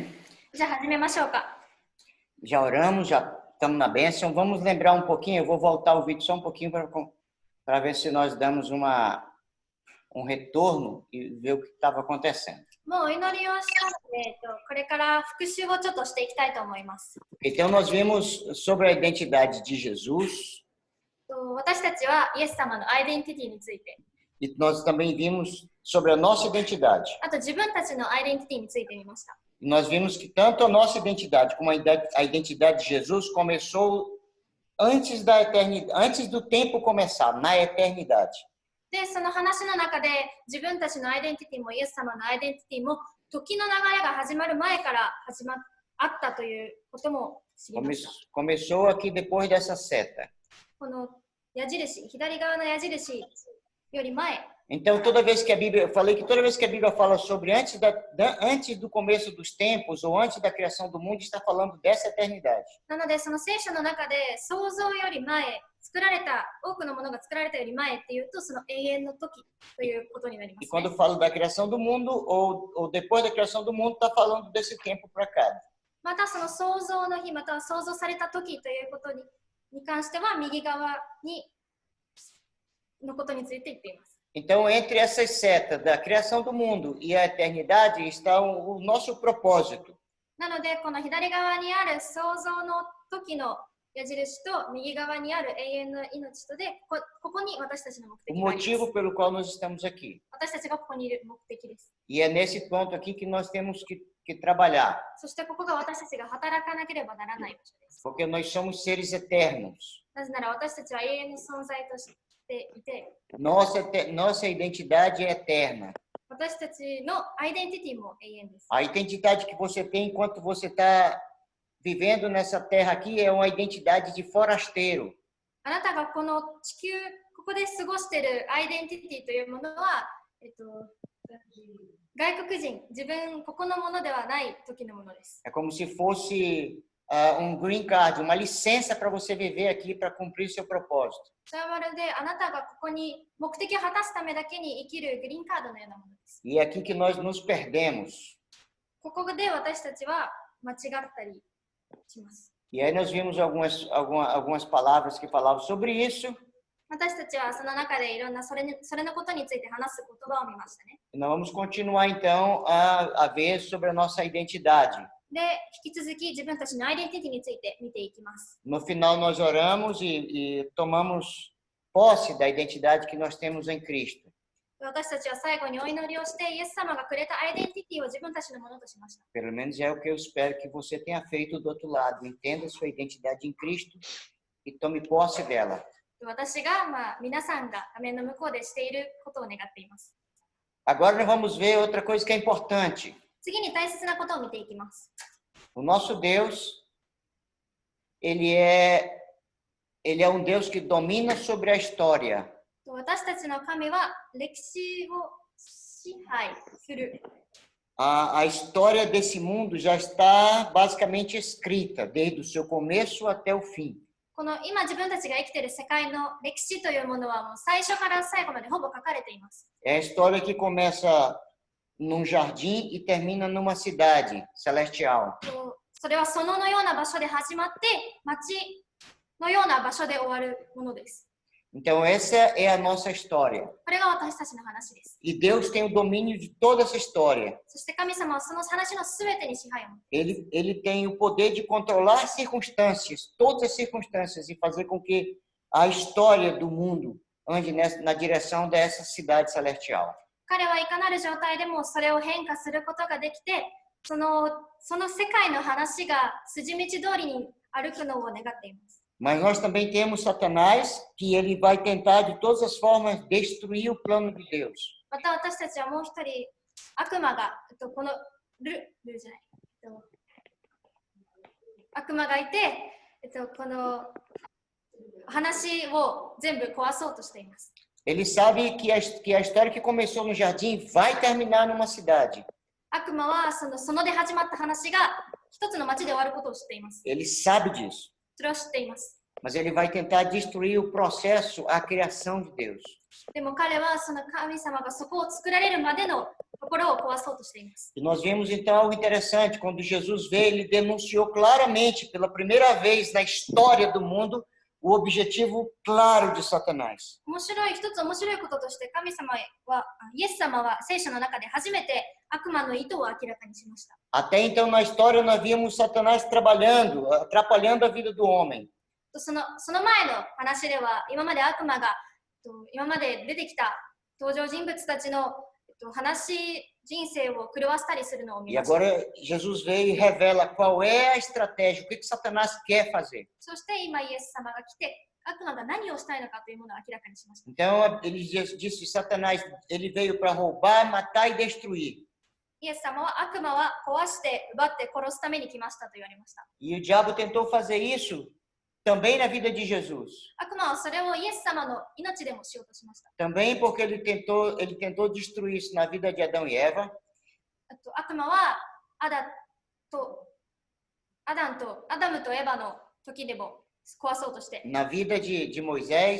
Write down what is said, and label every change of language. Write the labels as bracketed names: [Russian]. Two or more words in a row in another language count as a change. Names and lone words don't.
[Japanese] じゃあ始めましょうか。 [Portuguese] Já oramos, já estamos na bênção. Vamos lembrar um pouquinho, eu vou voltar o vídeo só um pouquinho para ver se nós damos um retorno e ver o que estava acontecendo. [Japanese] もうお祈りをしたので、これから復習をちょっとしていきたいと思います。 [Portuguese] Então nós vimos sobre a identidade de Jesus [Japanese] 私たちはイエス様のアイデンティティについて、 [Portuguese] e nós também vimos sobre a nossa identidade. [Japanese] あと自分たちのアイデンティティについてみました。 [Portuguese] E nós vimos que tanto a nossa identidade como a identidade de Jesus começou antes da eternidade, antes do tempo começar, na eternidade. [Japanese] で、その話の中で自分たちのアイデンティティもイエス様のアイデンティティも時の流れが始まる前からあったということも知りました。 [Portuguese] Começou aqui depois dessa seta. [Japanese] この矢印、左側の矢印より前。 [Portuguese] Então, toda vez que a Bíblia, eu falei que toda vez que a Bíblia fala sobre antes do começo dos tempos ou antes da criação do mundo, está falando dessa eternidade. [Japanese] なので、その聖書の中で創造より前、作られた、多くのものが作られたより前っていうと、その永遠の時ということになります、ね。 [Portuguese] E quando falo da criação do mundo ou depois da criação do mundo, está falando desse tempo para cá. [Japanese] またその創造の日、または創造された時ということに関しては、右側のことについて言っています。 [Portuguese] Então, entre essas setas da criação do mundo e a eternidade está o nosso propósito. [Japanese] なので、この左側にある創造の時の矢印と右側にある永遠の命とで、ここに私たちの目的 [Portuguese] O [Japanese] があります。 [Portuguese] motivo pelo qual nós estamos aqui. [Japanese] 私たちがここにいる目的です。 [Portuguese] E é nesse ponto aqui que nós temos que trabalhar. [Japanese] そしてここが私たちが働かなければならない場所です。 [Portuguese] Porque nós somos seres eternos. [Japanese] なぜなら私たちは永遠の存在としていて、 [Portuguese] Nossa identidade é eterna. [Japanese] 私たちのアイデンティティも永遠です。 [Portuguese] A identidade que você tem enquanto você está vivendo nessa terra aqui é uma identidade de forasteiro. [Japanese] あなたがこの地球、ここで過ごしているアイデンティティというものは、外国人、自分、ここのものではない時のものです。 [Portuguese] É como se fosse [English] green card, [Portuguese] uma licença para você viver aqui para cumprir seu propósito. [Japanese] それはまるであなたがここに目的を果たすためだけに生きるグリーンカードのようなものです。 [Portuguese] E é aqui que nós nos perdemos. [Japanese] ここで私たちは間違ったりします。 [Portuguese] E aí nós vimos algumas palavras que falavam sobre isso. [Japanese] 私たちはその中でいろんなそれのことについて話す言葉を見ましたね。 [Portuguese] E nós vamos continuar então a ver sobre a nossa identidade. [Japanese] で、引き続き自分たちのアイデンティティについて見ていきます。 [Portuguese] No final nós oramos e tomamos posse da identidade que nós temos em Cristo. [Japanese] 私たちは最後にお祈りをしてイエス様がくれたアイデンティティを自分たちのものとしました。 [Portuguese] Pelo menos é o que eu espero que você tenha feito do outro lado. Entenda sua identidade em Cristo e tome posse dela. [Japanese] 私が、皆さんが画面の向こうでしていることを願っています。 [Portuguese] Agora nós vamos ver outra coisa que é importante. [Japanese] 次に大切なことを見ていきます。 [Portuguese] O nosso Deus, ele é um Deus que domina sobre a história. [Japanese] 私たちの神は歴史を支配する。 [Portuguese] A história desse mundo já está basicamente escrita, desde o seu começo até o fim. [Japanese] この今自分たちが生きている世界の歴史というものはもう最初から最後までほぼ書かれています。 [Portuguese] É a história que começa num jardim e termina numa cidade celestial. [Japanese] それは園のような場所で始まって町のような場所で終わるものです。 [Portuguese] Então essa é a nossa história. [Japanese] これが私たちの話です。 [Portuguese] E Deus tem o domínio de toda essa história. [Japanese] そして神様はその話のすべてに支配を持っています。 [Portuguese] Ele tem o poder de controlar as circunstâncias, todas as circunstâncias, e fazer com que a história do mundo ande na direção dessa cidade celestial. [Japanese] 彼はいかなる状態でもそれを変化することができて、その世界の話が筋道通りに歩くのを願っています。 [Portuguese] Mas nós também temos Satanás, que ele vai tentar de todas as formas destruir o plano de Deus. [Japanese] また私たちはもう一人悪魔がこのルじゃない悪魔がいて、この話を全部壊そうとしています。 [Portuguese] Ele sabe que a história que começou no jardim vai terminar numa cidade. [Japanese] 悪魔はそので始まった話が一つの町で終わることを知っています。 [Portuguese] Ele sabe disso. [Japanese] それを知っています。 [Portuguese] Mas ele vai tentar destruir o processo, a criação de Deus. [Japanese] でも彼はその神様がそこを作られるまでのところを壊そうとしています。 [Portuguese] E nós vimos então algo interessante. Quando Jesus veio, ele denunciou claramente, pela primeira vez na história do mundo, o objetivo claro de Satanás. [Japanese] 一つ面白いこととして神様は、イエス様は聖書の中で初めて悪魔の意図を明らかにしました。 [Portuguese] Até então na história nós víamos Satanás trabalhando, atrapalhando a vida do homem. [Japanese] その前の話では今まで悪魔が今まで出てきた登場人物たちの人生を狂わせたりするのを見 [Portuguese] E [Japanese] ました。 [Portuguese] agora Jesus veio e revela qual é a estratégia, o que Satanás quer fazer. [Japanese] そして今イエス様が来て悪魔が何をしたいのかというものを明らかにしました。 [Portuguese] Então ele disse Satanás, ele veio para roubar, matar e destruir. [Japanese] イエス様は悪魔は壊して奪って殺すために来ましたと言われました。 [Portuguese] E o diabo tentou fazer isso também na vida de Jesus. [Japanese] 悪魔はそれをイエス様の命でもしようとしました。 [Portuguese] Também porque ele tentou destruir isso na vida de Adão e Eva. [Japanese] 悪魔はアダムとエバの時でも壊そうとして、 [Portuguese] Na vida de Moisés,